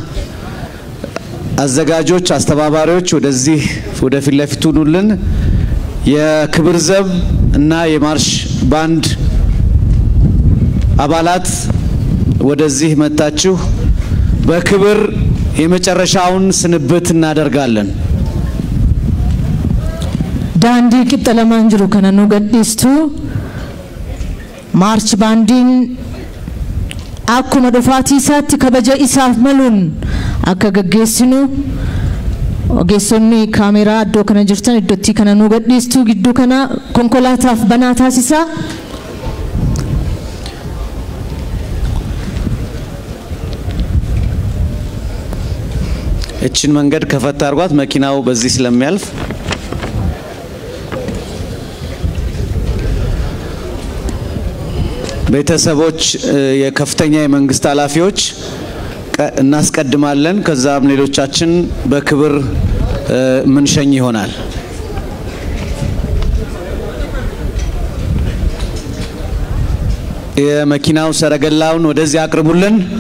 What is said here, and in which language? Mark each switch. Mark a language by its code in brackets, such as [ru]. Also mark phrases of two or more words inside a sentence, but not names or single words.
[am] አዘጋጆች አስተባባሪዎች ወደዚህ ወደ ፊትለፊቱ ኑልን። የክብር ዘብ እና የማርሽ ባንድ አባላት ወደዚህ መጣችሁ በክብር የመጨረሻውን ስንብት እናደርጋለን። [om] Dandii qiciiltummaan jiru kunnenu gadhiistu maarch baandiin akkuma dhufaniin saatee kabajaa isaaf mallattoon akka geggeessanu ogeessonni kaameraa iddoo kana jirtan iddootti kana nu gadhiistu gidduu kana konkolaataaf banaa taasisa. [am] እችን መንገድ ከፈታ አርጓት መኪናው በዚህ ስለሚያልፍ ቤተሰቦች የከፍተኛ የመንግስት ኃላፊዎች እናስቀድማለን። ከዛም ሌሎቻችን በክብር ምንሸኝ ይሆናል። የመኪናው ሰረገላውን ወደዚህ አቅርቡልን።